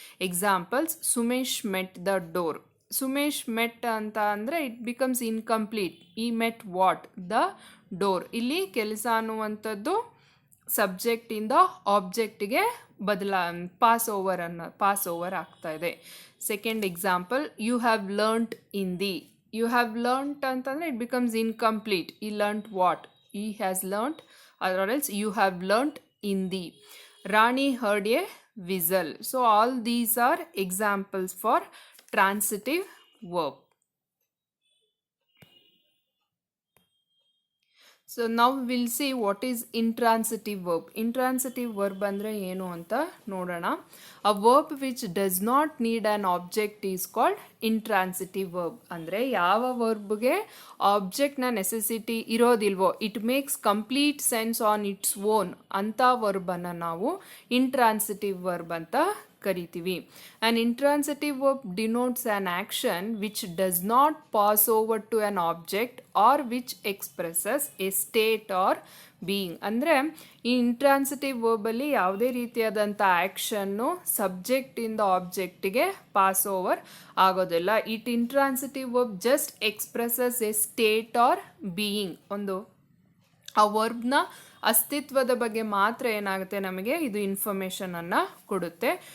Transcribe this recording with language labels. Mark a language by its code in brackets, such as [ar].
[en] Examples: Sumesh met the door. Sumesh met [kn] ಅಂತ ಅಂದರೆ [en] It becomes incomplete. He met what? The door. [kn] ಇಲ್ಲಿ ಕೆಲಸ ಅನ್ನುವಂಥದ್ದು ಸಬ್ಜೆಕ್ಟಿಂದ ಆಬ್ಜೆಕ್ಟಿಗೆ ಪಾಸ್ ಓವರ್ ಆಗ್ತಾ ಇದೆ. [en] Second example: you have learned Hindi. You have learnt [kn] ಅಂತಂದರೆ [en] It becomes incomplete. He learnt what? He has learnt or else you have learnt Hindi. Rani heard a whistle. So all these are examples for transitive verb. So now we'll see what is intransitive verb. [kn] Intransitive verb ಅಂದರೆ ಏನು ಅಂತ ನೋಡೋಣ. [en] A verb which does not need an object is called intransitive verb. [kn] ಅಂದರೆ ಯಾವ ವರ್ಬ್ಗೆ ಆಬ್ಜೆಕ್ಟ್ನ necessity ಇರೋದಿಲ್ವೋ, [en] it makes complete sense on its own, [kn] ಅಂಥ ವರ್ಬನ್ನು ನಾವು intransitive verb ಅಂತ ಕರಿತೀವಿ. [en] An intransitive verb denotes an action which does not pass over to an object or which expresses a state or being. [kn] ಅಂದರೆ ಈ intransitive ವರ್ಬಲ್ಲಿ ಯಾವುದೇ ರೀತಿಯಾದಂಥ action ಸಬ್ಜೆಕ್ಟಿಂದ ಆಬ್ಜೆಕ್ಟಿಗೆ pass over ಆಗೋದಿಲ್ಲ. [en] It intransitive verb just expresses a state or being. [kn] ಆ ವರ್ಬ್ನ ಅಸ್ತಿತ್ವದ ಬಗ್ಗೆ ಮಾತ್ರ ಏನಾಗುತ್ತೆ, ನಮಗೆ ಇದು ಇನ್ಫಾರ್ಮೇಷನನ್ನು ಕೊಡುತ್ತೆ.